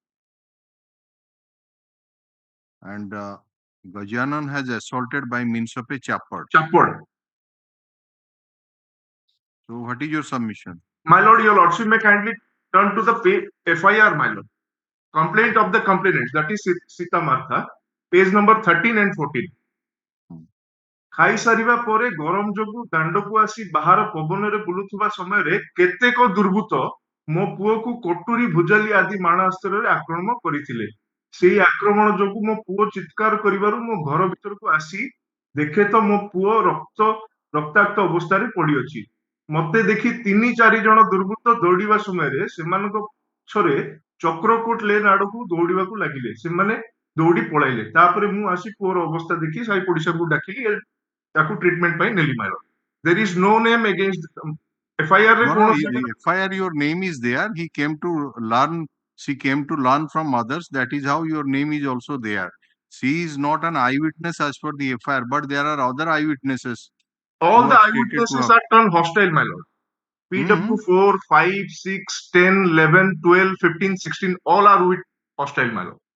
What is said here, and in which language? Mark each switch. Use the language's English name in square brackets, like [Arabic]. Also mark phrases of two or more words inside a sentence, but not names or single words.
[English] And Gajanan has assaulted by means of a chapad. So what is your submission? My lord, your lordship may kindly turn to the FIR, my lord. Complaint of the complainant, that is Sita Martha, page number 13 and 14. [Odia] ଖାଇ ସାରିବା ପରେ ଗରମ ଯୋଗୁଁ ଦାଣ୍ଡକୁ ଆସି ବାହାର ପବନରେ ବୁଲୁଥିବା ସମୟରେ କେତେକ ଦୁର୍ବୃତ୍ତ ମୋ ପୁଅକୁ କଟୁରୀ ଭୁଜାଲି ଆଦି ମାରଣାସ୍ତ୍ରରେ ଆକ୍ରମଣ କରିଥିଲେ। ସେହି ଆକ୍ରମଣ ଯୋଗୁଁ ମୋ ପୁଅ ଚିତ୍କାର କରିବାରୁ ମୋ ଘର ଭିତରକୁ ଆସି ଦେଖେ ତ ମୋ ପୁଅ ରକ୍ତାକ୍ତ ଅବସ୍ଥାରେ ପଡିଅଛି। ମତେ ଦେଖି 3-4 ଜଣ ଦୁର୍ବୃତ୍ତ ଦୌଡ଼ିବା ସମୟରେ ସେମାନଙ୍କ ପଛରେ ଚକ୍ରକୋଟ ଲେନ୍ ଆଡକୁ ଦୌଡ଼ିବାକୁ ଲାଗିଲେ। ସେମାନେ ଦୌଡ଼ି ପଳାଇଲେ। ତାପରେ ମୁଁ ଆସି ପୁଅର ଅବସ୍ଥା ଦେଖି ସାହି ପଡିଶାକୁ ଡାକିଲି ତାକୁ ଟ୍ରିଟମେଣ୍ଟ ପାଇଁ ନେଲି, [English] my lord. There is no name against FIR ରେ FIR your name is there. He came to learn. She came to learn from others. That is how your name is also there. She is not an eyewitness as per the FIR, but there are other eyewitnesses. All the eyewitnesses are turned hostile, my lord. PW 4, 5, 6, 10, 11, 12, 15, 16, all are hostile, my lord.